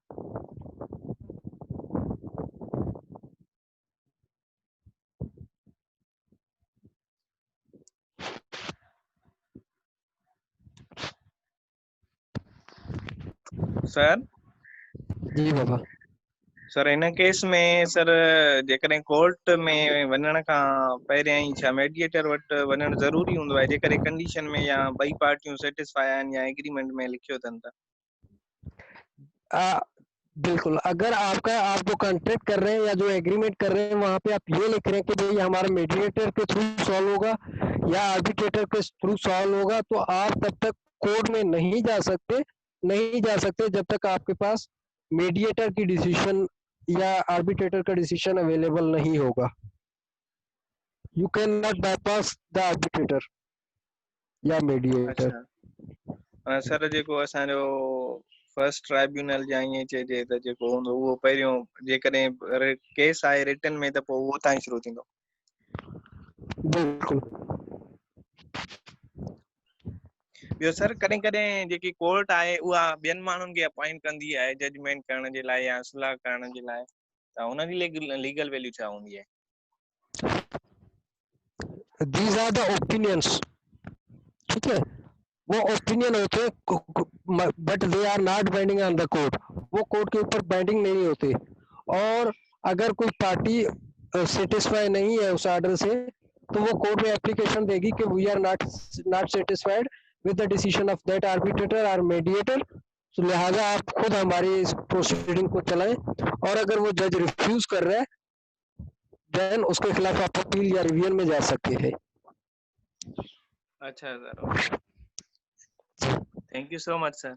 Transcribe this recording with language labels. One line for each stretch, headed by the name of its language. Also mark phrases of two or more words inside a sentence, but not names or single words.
Sindhi: सर जी बाबा। सर इन केस में सर जेकॾहिं कोर्ट में वञण खां पहिरियां ई छा मेडिएटर वटि वञणु ज़रूरी हूंदो आहे, जेकॾहिं कंडीशन में या ॿई पार्टियूं सेटिस्फाई आहिनि या एग्रीमेंट में लिखियो अथनि त?
Urdu: بالکل، اگر آپ کا آپ جو کانٹریکٹ کر رہے ہیں یا جو ایگریمنٹ کر رہے ہیں وہاں پہ آپ یہ لکھ رہے ہیں کہ بھائی ہمارا میڈی ایٹر کے
English: through solve
Urdu: ہوگا یا آربٹریٹر کے
English: through solve
Urdu: ہوگا، تو آپ تب تک کورٹ میں نہیں جا سکتے جب تک آپ کے پاس میڈی ایٹر کی ڈسیژن یا آربٹریٹر کا
English: decision available
Urdu: نہیں ہوگا.
English: you can not bypass the arbitrator या mediator।
Urdu: اچھا سر,
Sindhi: जेको असांजो
English: first tribunal
Sindhi: या ईअं चइजे त जेको हूंदो उहो पहिरियों जेकॾहिं केस आहे रिटन में त पोइ उहो ताईं शुरू थींदो।
Urdu: بالکل.
Sindhi: ॿियो सर कॾहिं कॾहिं जेकी कोर्ट आहे उहा ॿियनि माण्हुनि खे अपॉइंट कंदी आहे जजमेंट करण जे लाइ या सुलह करण जे लाइ, त हुनजी
English: legal value
Sindhi: छा हूंदी आहे?
English: these are the opinions,
Urdu: ٹھیک ہے، وہ اوپینین ہوتے ہیں
English: but they are not binding on the court,
Urdu: وہ کورٹ کے اوپر بائنڈنگ نہیں ہوتے. اور اگر کوئی پارٹی سیٹسفائی نہیں ہے اس آرڈر سے تو وہ کورٹ میں ایپلیکیشن دے گی کہ
English: we are not satisfied with the decision of that arbitrator
Urdu: اور میڈی ایٹر، تو لہٰذا آپ خود ہماری اس پروسیڈنگ کو چلائیں. اور اگر وہ جج ریفیوز کر رہا ہے دین اس کے خلاف آپ اپیل یا ریویژن میں جا سکتے ہیں.
English: अच्छा सर, thank you so much सर।